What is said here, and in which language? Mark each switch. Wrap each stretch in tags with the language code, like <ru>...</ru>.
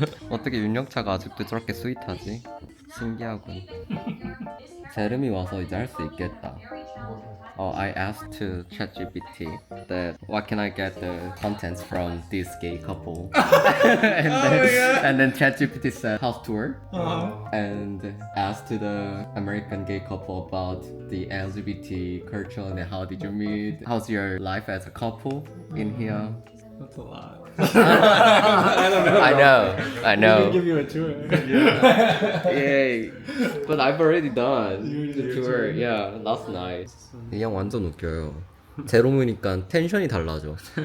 <ko>어떻게 윤영차가 아직도 저렇게 스윗하지? 신기하군. 제름이 와서 이제 할 수 있겠다.</ko> <en>I asked to ChatGPT that what can I get the contents from this gay couple, and then ChatGPT said house tour, and asked to the American gay couple about the LGBT culture and how did you meet, how's your life as a couple in here. That's a lot. I know. Give you a tour. Yay. But I've already done the tour. Yeah, last night.</en> <ko>이 형 완전 웃겨요. 제롬이니까 텐션이 달라져.</ko>